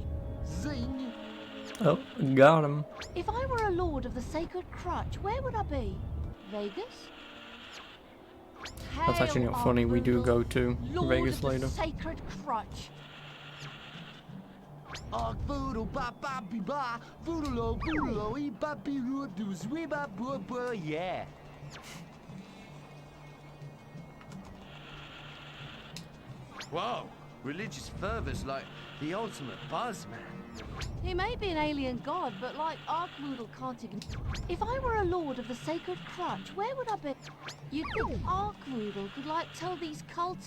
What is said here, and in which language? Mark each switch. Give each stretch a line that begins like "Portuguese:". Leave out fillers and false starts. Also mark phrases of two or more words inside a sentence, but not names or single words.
English: Zing! Oh, got him. If I were a lord of the sacred crutch, where would I be? Vegas? That's actually Hail, not funny. We do Arknoodle, go to Lord Vegas of the later. sacred crutch. Ark Voodoo, ba ba be ba, voodoo lo, e ba be roo do zwe ba boo boo, yeah. Whoa, religious fervor's like the ultimate buzz, man. He may be an alien god, but like Arknoodle can't ignore. If I were a lord of the sacred crutch, where would I be? You'd think Arknoodle could like tell these cults.